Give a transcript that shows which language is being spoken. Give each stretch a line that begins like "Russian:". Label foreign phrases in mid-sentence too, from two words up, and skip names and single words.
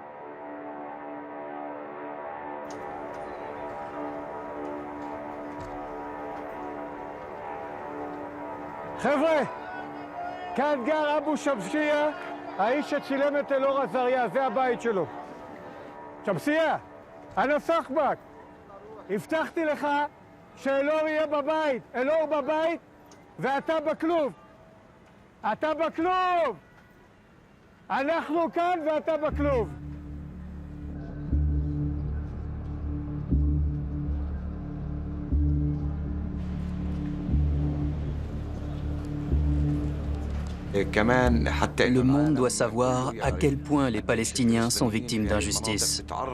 Hebrew: חבר'ה, כאן גר אבו שבשיה, האיש שצילם את אלאור עזריה, זה הבית שלו. שבשיה, אנא סחבק, הבטחתי לך שאלאור יהיה בבית, אלאור בבית ואתה בכלוב. אתה בכלוב! אנחנו כאן ואתה בכלוב.
French: Le monde doit savoir à quel point les Palestiniens sont victimes d'injustice.